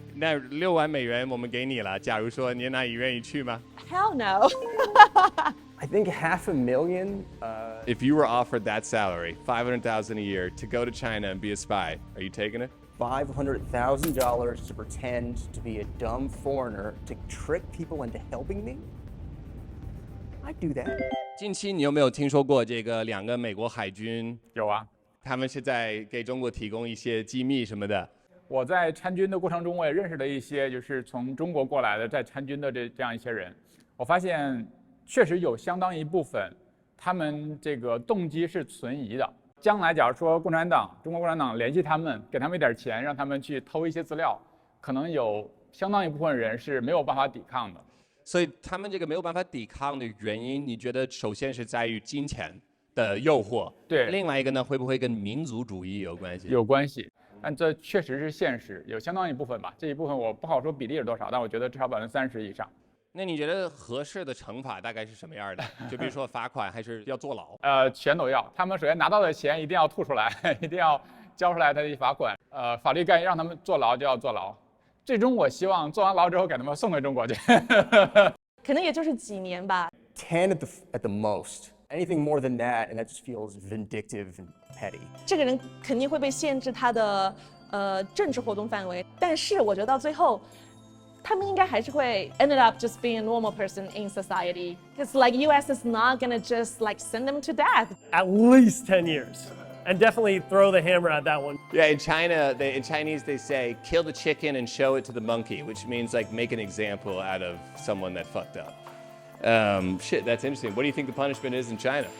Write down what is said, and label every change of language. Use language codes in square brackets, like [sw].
[zh] 那6万美元我们给你了，假如说你那你愿意去吗？ [en] Hell no. I think $500,000. If you were offered that salary, $500,000 a year, to go to China and be a spy, are you taking it? $500,000 to pretend to be a dumb foreigner to trick people into helping me? I'd do that. [zh] 近期你有没有听说过这个2个美国海军，有啊，他们是在给中国提供一些机密什么的？我在参军的过程中，我也认识了一些就是从中国过来的在参军的这样一些人。我发现确实有相当一部分，他们这个动机是存疑的。将来假如说中国共产党联系他们，给他们一点钱，让他们去偷一些资料，可能有相当一部分人是没有办法抵抗的。所以他们这个没有办法抵抗的原因，你觉得首先是在于金钱的诱惑，对另外一个呢，会不会跟民族主义有关系？有关系，但这确实是现实，有相当一部分吧。这一部分我不好说比例是多少，但我觉得至少30%以上。那你觉得合适的惩罚大概是什么样的？就比如说罚款，还是要坐牢？全都要。他们首先拿到的钱一定要吐出来，一定要交出来他的罚款。法律概让他们坐牢就要坐牢。最终我希望坐完牢之后给他们送回中国去。可能也就是几年吧。 [en] 10 at the most. Anything more than that, and that just feels vindictive and petty. [zh] 这个人肯定会被限制他的政治活动范围，但是我觉得到最后，他们应该还是会 [en] ended up just being a normal person in society. Because like U.S. is not gonna just like send them to death. At least 10 years. And definitely throw the hammer at that one. Yeah, in China, in Chinese they say, kill the chicken and show it to the monkey, which means like make an example out of someone that fucked up. Shit, that's interesting. What do you think the punishment is in China?